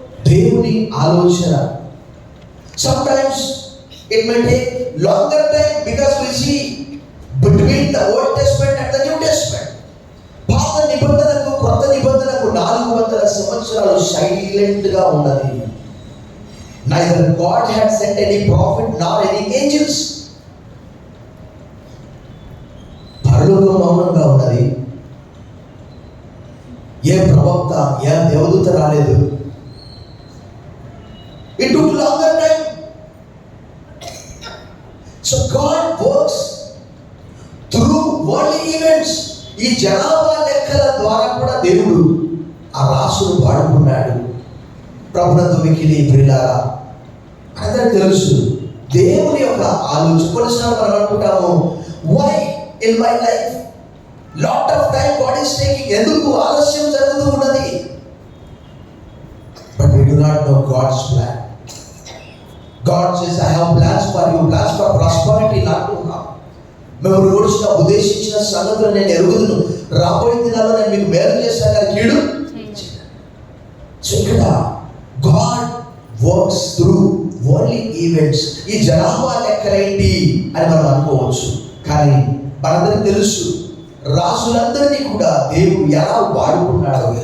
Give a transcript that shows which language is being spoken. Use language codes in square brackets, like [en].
[te] దేవుని ఆలోచన [en] sometimes it may take longer time because we see between the Old Testament and the New Testament. [te] పాత నిబంధనకు కొత్త నిబంధనకు 400 సంవత్సరాలు సైలెంట్ గా ఉన్నది. [en] Neither God had sent any prophet nor any angels. [te] పరలోకం మౌనంగా ఉన్నది. ఏ ప్రవక్త ఏ దేవదూత రాలేదు. [en] It took longer time. So God works through worldly events. [te] ఈ జనాభా లెక్కల ద్వారా కూడా దేవుడు ఆ రాసును వాడుకున్నాడు. ప్రభునందు మిక్కిలి ప్రియులారా, అందరికీ తెలుసు దేవుని యొక్క ఆలోచన. కొన్నిసార్లు మనం అనుకుంటాము, [en] why in my life lot of time God is taking, [te] ఎందుకు ఆలస్యం జరుగుతూ ఉన్నది? [en] But we do not know God's plan. God says, I have plans for you, plans for prosperity, not to harm. [te] మేము రోజున ఉద్దేశించిన సంగతులు నేను ఎరుగుదును, రాబోయే దినాల్లో నేను మీకు మేలు చేస్తాను కానీ కీడు. [en] So ఇక్కడ God works through worldly events. [te] ఈ జనాభా లెక్కలేంటి అని మనం అనుకోవచ్చు, కానీ మనందరికీ తెలుసు రాజులందరినీ కూడా దేవుడు ఎలా వాడుకున్నాడు.